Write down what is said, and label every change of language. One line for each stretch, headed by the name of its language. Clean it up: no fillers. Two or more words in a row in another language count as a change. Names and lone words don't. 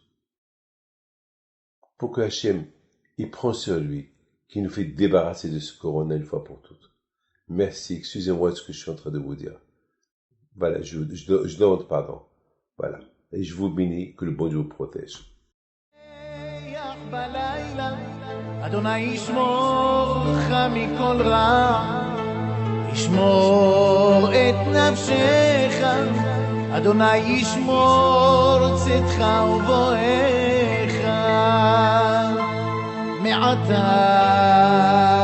French: Pour que Hachem, il prend sur lui, qui nous fait débarrasser de ce corona une fois pour toutes. Merci, excusez-moi de ce que je suis en train de vous dire. Voilà, je demande pardon. Voilà. Et je vous bénis, que le bon Dieu vous protège.
Hebrew: אדוני ישמור לך מכל רע, ישמור את נפשך, אדוני ישמור צאתך ובואך מעתה